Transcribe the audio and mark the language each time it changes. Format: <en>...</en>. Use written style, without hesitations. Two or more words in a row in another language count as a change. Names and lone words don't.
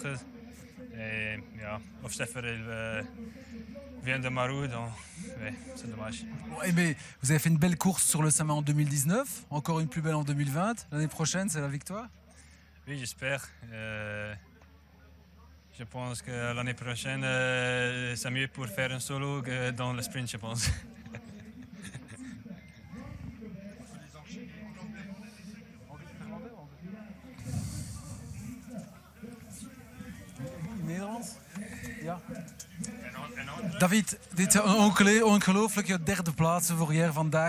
<fr>Et ja, Hofsteffer vient de ma roue, donc ouais, c'est dommage. Ouais, mais vous avez fait une belle course sur le Sama en 2019, encore une plus belle en 2020. L'année prochaine, c'est la victoire? Oui, j'espère. Je pense que l'année prochaine, c'est mieux pour faire un solo que dans le sprint, je pense.</fr> <nl>Nederlands? Ja. David, dit is een ongelooflijke derde plaats voor jij vandaag.</nl>